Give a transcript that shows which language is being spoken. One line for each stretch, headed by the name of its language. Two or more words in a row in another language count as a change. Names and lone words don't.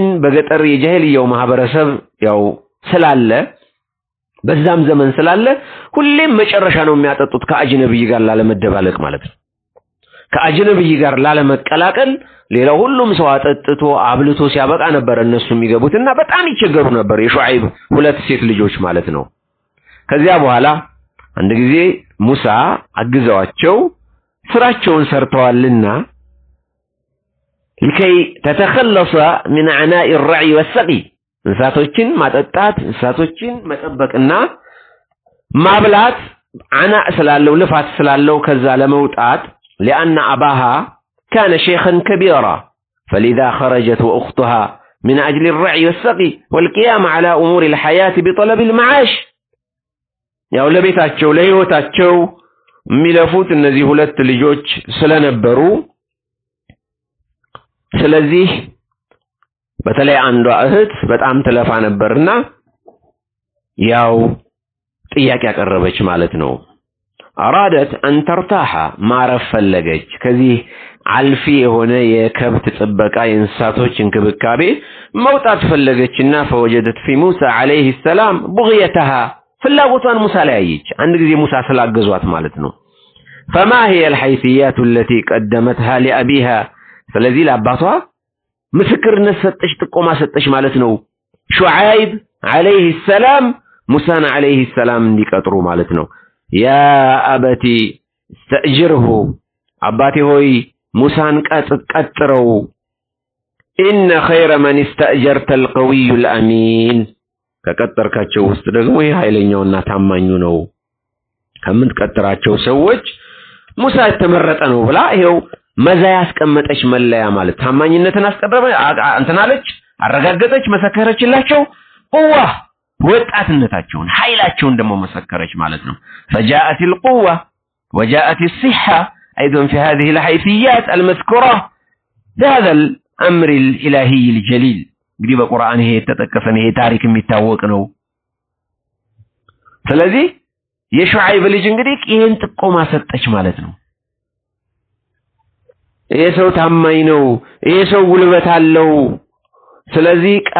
Amharic: በገጠር የጃሂልያው ማህበረሰብ ያው ስላለ በዛም ዘመን ስላለ ሁሌም መጨረሻ ነው የሚያጠጡት ከአጅነብይ ጋር ላለመደባለቅ ማለት ነው። ከአጅነብይ ጋር ላለመቀላቀል ሌላው ሁሉም ሰው አጠጥቶ አብልቶ ሲያበቃ ነበር እነሱ የሚገቡትና በጣም ይቸገሩ ነበር የሹዓይብ ሁለት ሴት ልጆች ማለት ነው። ከዚያ በኋላ አንድ ጊዜ ሙሳ አግዘዋቸው ስራቸውን ሰርተዋልና
Arabic: لكي تتخلص من عناء الرعي والسقي
Amharic: እንስሳቶችን ማጠጣት እንስሳቶችን መጠበቅና ማብላት عنا ስላለው ልፋት ስላለው ከዛ ለመውጣት
Arabic: لأن أباها كان شيخا كبيرا فلذا خرجت وأختها من أجل الرعي والسقي والقيام على أمور الحياة بطلب المعاش
Amharic: ያው ለቤታቸው ለህይወታቸው የሚለፉት እነዚህ ሁለት ልጆች ስለነበሩ ስለዚህ በተለይ አንዷ እህት በጣም ትለፋ ነበርና ያው ጥያቄ ያቀረበች ማለት ነው። አራደት
Arabic: أن ترتاح
Amharic: ማረፍ ፈለገች። ከዚህ አልፊ የሆነ የከብት ጥበቃ የእንስሳቶች እንክብካቤ መውጣት ፈለገችና
Arabic: فوجدت في موسى عليه السلام بغيتها
Amharic: ፍላጎቷን ሙሳ ላይ አየች። አንድ ጊዜ ሙሳ ስላገዟት ማለት ነው።
Arabic: فما هي الحيثيات التي قدمتها لأبيها
Amharic: ስለዚህ ለአባቷ ምስክርነት ሰጠች ጥቆማ ሰጠች ማለት ነው። ሹዓይብ
Arabic: عليه السلام
Amharic: ሙሳን
Arabic: عليه السلام
Amharic: እንዲቀጥሩ ማለት ነው።
Arabic: يا أبتي استأجره
Amharic: አባቴ ሆይ ሙሳን ቀጥረው
Arabic: إن خير من استأجرت القوي الأمين
Amharic: ከቀጠርካቸው ውስጥ ደግሞ ይሄ ኃይለኛውና ታማኙ ነው ከምትቀጥራቸው ሰዎች ሙሳ ተመረጠ ነው ብላ ይሄው መዛ ያስቀመጠች መለያ ማለት ታማኝነትን አስቀረበ አንተናለች አረጋገጠች መሰከረችላቸው ቁዋ ወጣትነታቸውን ኃይላቸውን ደግሞ መሰከረች ማለት ነው።
Arabic: فجاءت القوة وجاءت الصحة أيضا في هذه الحيثيات المذكورة هذا الأمر الإلهي الجليل
Amharic: እንግዲህ በቁርአን ይሄ ተጠቀሰን ይሄ ታሪክ የሚታወቅ ነው። ስለዚህ የሹዓይብ ልጅ እንግዲህ ይሄን ጥቆማ ሰጠች ማለት ነው። ይሄ ሰው ታማኝ ነው፣ ይሄ ሰው ጉልበት አለው፣ ስለዚህ